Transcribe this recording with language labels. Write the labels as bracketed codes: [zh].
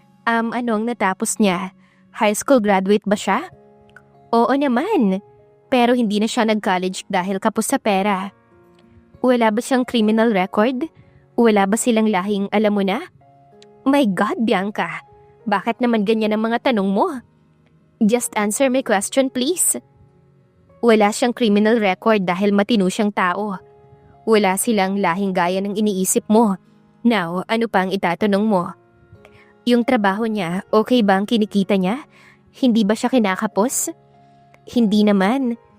[tl] Anong natapos niya? High school graduate ba siya? Oo naman. Pero hindi na siya nag-college dahil kapos sa pera. Wala ba siyang criminal record? Wala ba silang lahing alam mo na? [en] My God, [tl] Bianca. Bakit naman ganyan ang mga tanong mo? [en] Just answer my question, please. [tl] Wala siyang criminal record dahil matino siyang tao. Wala silang lahing gaya ng iniisip mo. Now, ano pa ang itatanong mo? Yung trabaho niya, okay ba ang kinikita niya? Hindi ba siya kinakapos? Hindi naman.